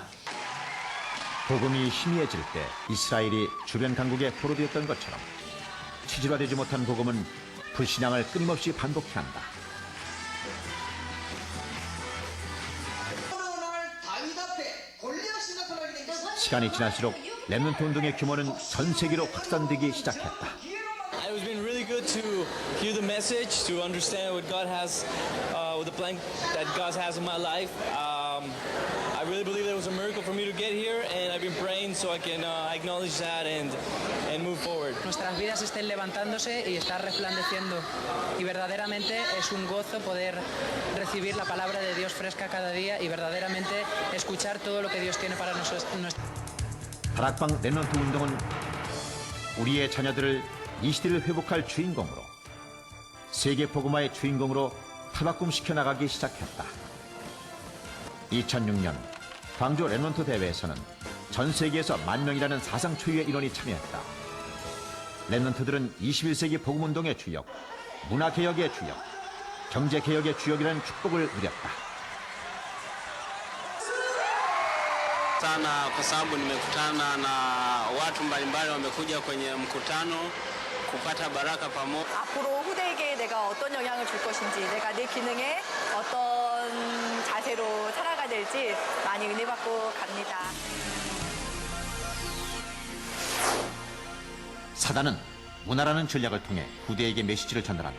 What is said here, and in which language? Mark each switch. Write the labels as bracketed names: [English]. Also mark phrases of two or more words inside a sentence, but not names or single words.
[Korean] 복음이 희미해질 때 이스라엘이 주변 강국에 포로되었던 것처럼 체질화되지 못한 복음은 불신앙을 끊임없이 반복해야 한다. 시간이 지날수록 렘넌트 운동의 규모는 전 세계로 확산되기 시작했다. [English] It's been really good to hear the message, to understand what God has, with the plan that God has in my life. I really believe that it was a miracle for me to get here, and I've been praying so I can acknowledge that and move forward. [Spanish] Nuestras vidas estén levantándose y estar resplandeciendo. Y verdaderamente es un gozo poder recibir la palabra de Dios fresca cada día y verdaderamente escuchar todo lo que Dios tiene para nosotros. [Korean] 다락방 렘넌트 운동은 우리의 자녀들을 이 시대를 회복할 주인공으로, 세계 복음화의 주인공으로 탈바꿈시켜 나가기 시작했다. 2006년 광주 렘넌트 대회에서는 전 세계에서 10,000명이라는 사상 초유의 인원이 참여했다. 렘넌트들은 21세기 복음운동의 주역, 문화개혁의 주역, 경제개혁의 주역이라는 축복을 누렸다. [Swahili] sana kwa sababu nimekutana na watu mbalimbali wamekuja kwenye mkutano kupata baraka pamoja. [Korean] 앞으로 후대에게 내가 어떤 영향을 줄 것인지, 내가 내 기능에 어떤 자세로 살아가야 될지 많이 은혜 받고 갑니다. 사단은 문화라는 전략을 통해 후대에게 메시지를 전달한다.